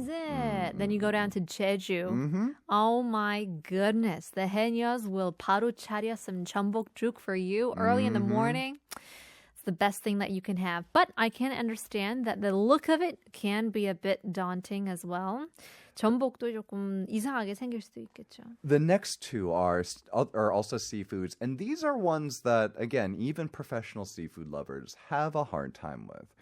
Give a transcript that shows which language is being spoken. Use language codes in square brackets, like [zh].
[en] Is it? Then you go down to Jeju. Oh my goodness. The 해녀s will [ko] 바로 차려 [en] some 전복죽 for you early in the morning. It's the best thing that you can have. But I can understand that the look of it can be a bit daunting as well. [ko] 전복도 조금 이상하게 생길 수도 있겠죠. [en] The next two are also seafoods, and these are ones that, again, even professional seafood lovers have a hard time with.